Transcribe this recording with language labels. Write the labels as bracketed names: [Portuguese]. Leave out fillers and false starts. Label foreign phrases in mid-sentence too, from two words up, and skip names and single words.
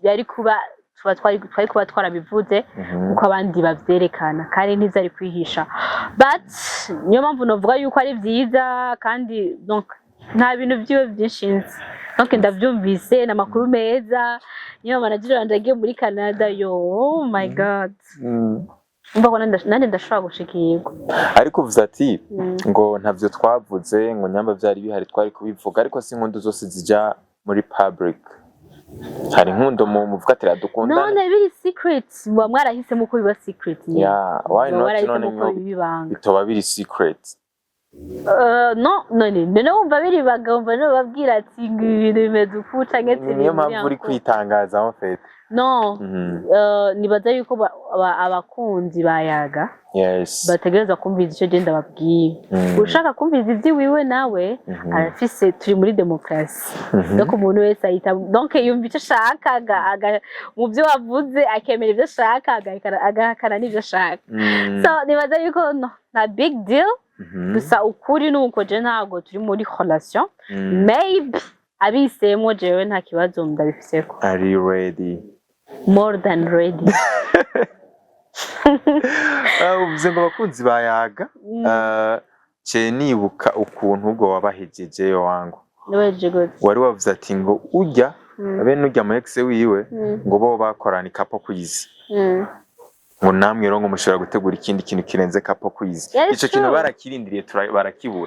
[Rundi] yari kuba twari kuba twarabivuze uko abandi bavyerekana kandi ntizari kwihisha. But niyo mpamvu novuga yuko ari vyiza kandi donc nta bintu byiwe byinshi. Donc ndavyumvise na makuru meza, niyo manager wanje agiye muri Canada. [English] Yo oh my god, [Rundi] mbako nande ndashobora gushikirwa. Ariko uvuze ati ngo ntavyo twavuze, ngo nyamba vyari bihari twari kubivuga, ariko si inkundu zose zija muri public. Hari inkundo muvuga ati radukundana. None biri secret, mwarahisemo ko biba secret. [English] Why not? [Rundi] None ngo bitoba biri secret. no none wumva biri bagomba no babwira ati ibintu bimeze uku canke niyo mpamvu uri kwitangaza [French] en fait [Rundi] no nibaza yuko abakunzi bayaga bategereza kumviza icyo genda babwiye ushaka kumviza ibyo wiwe nawe arafise turi muri demokrasi donc umuntu wese ahita donc yumva icyo ashaka mu byo wavuze akemera ibyo ashaka agahakana n'ibyo ashaka so nibaza yuko na [English] big deal [Rundi] gusa ukuri nuko je ntabwo turi muri relation maybe abisemo jewe nta kibazo ndabifiseko. [English] Are you ready? More than ready. [Rundi] Uvuze ngo abakunzi bayaga ce nibuka ukuntu ubwo wabahejeje wangu wari wavuze ati ngo ujya bene ujya mu ex wiwe ngo bo bakorana ikapo kwizi ngo namwe rero ngo mushobora gutegura ikindi kintu kirenze kapo kwizi ico kintu barakirindiriye barakibura